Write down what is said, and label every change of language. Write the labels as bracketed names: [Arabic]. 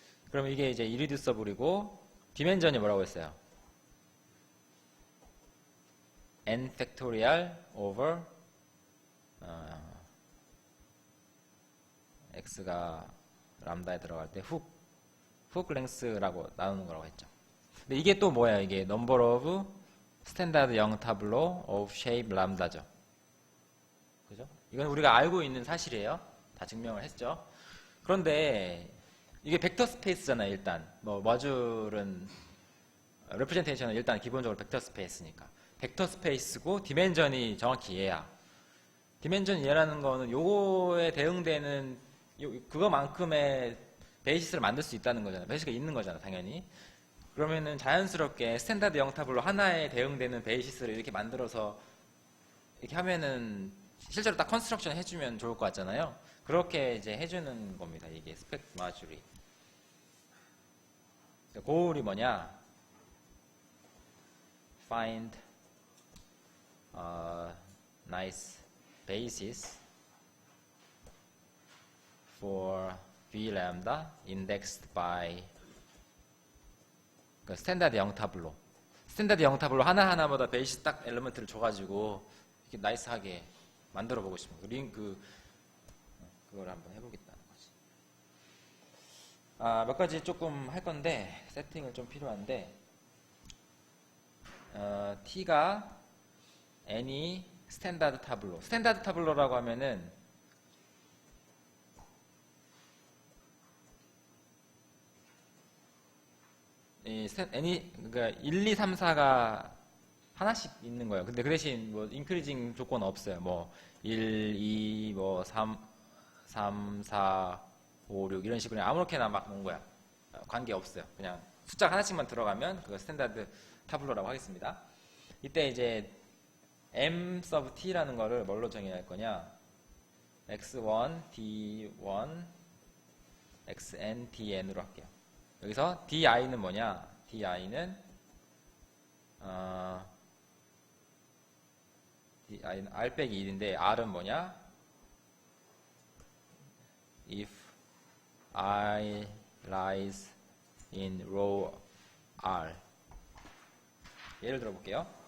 [Korean] 그러면 이게 이제 이리듀서블이고 디멘전이 뭐라고 했어요? n 팩토리얼 over x가 람다에 들어갈 때 훅 랭스라고 나누는 거라고 했죠. 근데 이게 또 뭐야? 이게 [English] number of standard young tableau of shape 람다죠. [Korean] 그죠? 이건 우리가 알고 있는 사실이에요. 다 증명을 했죠. 그런데 이게 벡터 스페이스잖아요. 일단 뭐 머줄은 레프레젠테이션은 일단 기본적으로 벡터 스페이스니까 벡터 스페이스고 디멘전이 정확히 얘야. 디멘전 얘라는 거는 요거에 대응되는 그거만큼의 베이시스를 만들 수 있다는 거잖아요. 베이시스가 있는 거잖아, 당연히. 그러면은 자연스럽게 스탠다드 영타블로 하나에 대응되는 베이시스를 이렇게 만들어서 이렇게 하면은 실제로 딱 컨스트럭션 해주면 좋을 것 같잖아요. 그렇게 이제 해주는 겁니다. 이게 스펙트 마줄이. 고울이 뭐냐? [English] Find a nice basis for V lambda indexed by [Korean] 그 스탠다드 영타블로. 스탠다드 영타블로 하나하나마다 베이스 딱 엘리먼트를 줘가지고 이렇게 나이스하게 만들어 보고 싶은 그걸 한번 해보겠다는 거지. 몇 가지 조금 할 건데 세팅을 좀 필요한데 t가 any 스탠다드 타블로. 스탠다드 타블로라고 하면은 그러니까 1, 2, 3, 4가 하나씩 있는 거예요. 근데 그 대신 뭐 인크리징 조건은 없어요. 뭐 1, 2, 뭐 3, 4, 5, 6 이런 식으로 그냥 아무렇게나 막 놓은 거야. 관계 없어요. 그냥 숫자 하나씩만 들어가면 그거 스탠다드 타블로라고 하겠습니다. 이때 이제 m sub t라는 거를 뭘로 정의할 거냐? x1, d1, xn, dn으로 할게요. 여기서 di는 뭐냐? di는 di는 r 빼기 1인데 r은 뭐냐? [English] if I lies in row R. [Korean] 예를 들어 볼게요.